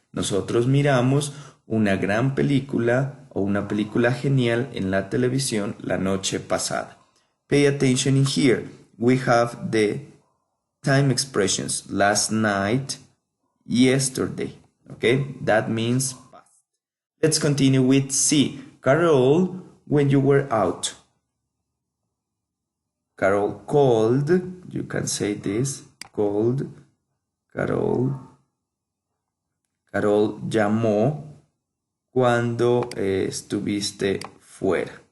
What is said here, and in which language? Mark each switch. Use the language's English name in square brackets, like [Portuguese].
[Spanish] Nosotros miramos una gran película o una película genial en la televisión la noche pasada. [English] Pay attention in here. We have the time expressions last night, yesterday. Okay, that means past. Let's continue with C. Carol, when you were out. Carol called, you can say this, called. [Spanish] Carol llamó cuando estuviste fuera.